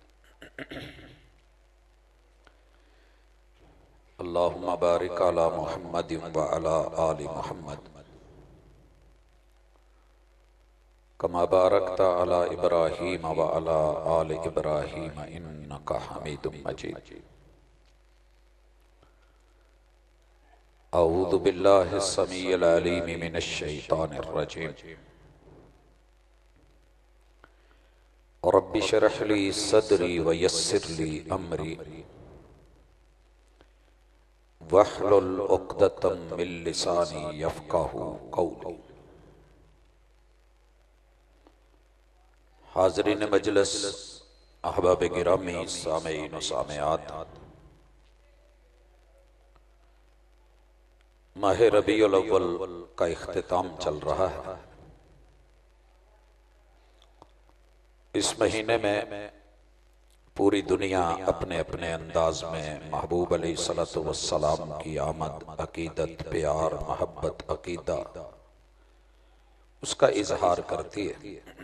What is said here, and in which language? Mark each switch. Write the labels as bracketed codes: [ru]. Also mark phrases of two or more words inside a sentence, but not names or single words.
[ar] اللهم بارك على محمد وعلى آل محمد كما باركت على إبراهيم وعلى آل إبراهيم إنك حميد مجيد. أعوذ بالله السميع العليم من الشيطان الرجيم. رب اشرح لي صدري ويسر لي أمري واحلل عقدة من لساني يفقهوا قولي. [ur] حاضرین مجلس، احباب گرامی، سامعین و سامعات, ماہ ربیع الاول کا اختتام چل رہا ہے. اس مہینے میں پوری دنیا اپنے اپنے انداز میں محبوب [ar] علیہ الصلاۃ والسلام [ur] کی آمد، عقیدت، پیار، محبت، عقیدہ، اس کا اظہار کرتی ہے.